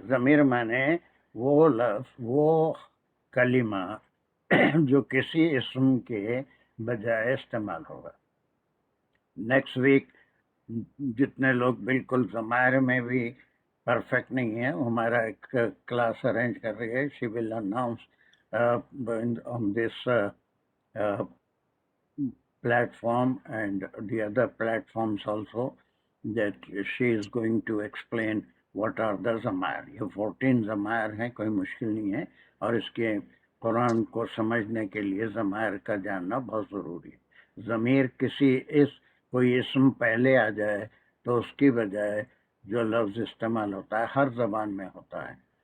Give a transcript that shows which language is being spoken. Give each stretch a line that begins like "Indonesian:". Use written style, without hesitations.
Urdu: ضمیر معنی وہ لفظ، وہ کلمہ جو کسی اسم کے بجائے استعمال ہوگا.
English: next week
Urdu: جتنے لوگ بالکل ضمائر میں بھی پرفیکٹ نہیں ہیں، ہمارا ایک کلاس ارینج کر رہی ہے.
English: She will announce on this platform and the other platforms also that she is going to explain what are the ضمائر.
Urdu: یہ 14 ضمائر ہیں، کوئی مشکل نہیں ہے، اور اس کے قرآن کو سمجھنے کے لیے ضمائر کا جاننا بہت ضروری ہے. ضمیر کوئی اسم پہلے آ جائے تو اس کی بجائے جو لفظ استعمال ہوتا ہے ہر زبان میں ہوتا ہے.